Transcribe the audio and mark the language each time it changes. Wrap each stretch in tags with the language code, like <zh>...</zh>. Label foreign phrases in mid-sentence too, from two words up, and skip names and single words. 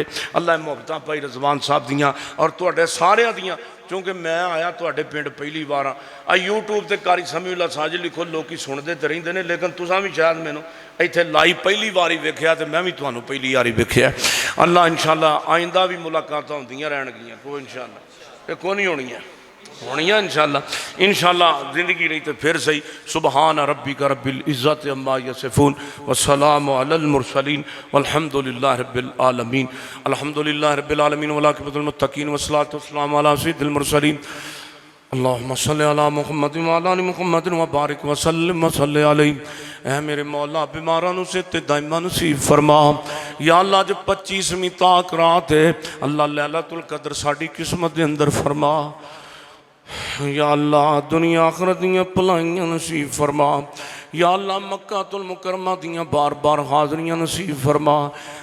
<pa>اللہ محبتاں بھائی رضوان صاحب دیاں اور تہاڈے ساریاں دیاں کیونکہ میں آیا تہاڈے پنڈ پہلی بار آ یوٹیوب تے قاری سمیع اللہ ساجد لکھو لوک سنتے تو رہندے نے لیکن تساں بھی شاید مینوں ایتھے لائیو پہلی بار ہی ویکھیا تو میں بھی تہانوں پہلی بار ہی ویکھیا. اللہ انشاءاللہ آئندہ بھی ملاقاتاں ہوندیاں رہݨ گیاں کوئی انشاءاللہ یہ کوئی نہیں ہونیاں ہونیاں انشاءاللہ زندگی رہی تو فیر سہی.</pa> <ar>سبحان ربك رب العزة عما يصفون وسلام على المرسلين والحمد لله رب العالمين. الحمد لله رب العالمين والعاقبة للمتقين والصلاة والسلام على سيد المرسلين اللهم صل على محمد وعلى آل محمد وبارك وسلم وصل عليه.</ar> <pa>اے میرے مولا بیماراں نوں صحت دائمہ نصیب فرما. یا اللہ اج 25ویں طاق رات ہے اللہ لیلۃ القدر ساڈی قسمت دے اندر فرما. یا اللہ دنیا آخرت دیاں بھلائیاں نصیب فرما. یا اللہ مکۃ المکرمہ دیاں بار بار حاضریاں نصیب فرما.</pa>